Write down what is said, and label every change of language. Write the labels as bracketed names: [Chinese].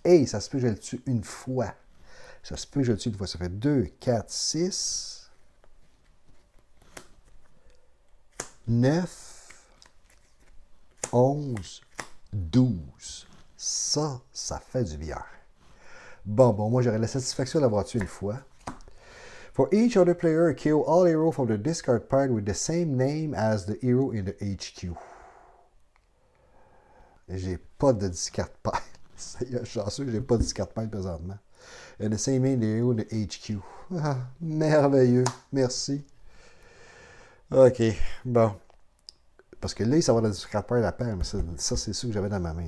[French] Hey, ça se peut que je le tue une fois. Ça se peut que je le tue une fois. Ça fait 2, 4, 6, 9, 11, 12. Ça fait du bien. Bon, moi, j'aurais la satisfaction d'avoir tué une fois. [English] For each other player, kill all heroes from the discard pile with the same name as the hero in the HQ. [French] J'ai pas de discard pile. C'est chanceux que j'ai pas de discard pile présentement. Le 5 des héros de HQ. Ah, merveilleux. Merci. OK. Bon. Parce que là, ça va dans du scrapper à la paire, mais ça c'est sûr que j'avais dans ma main.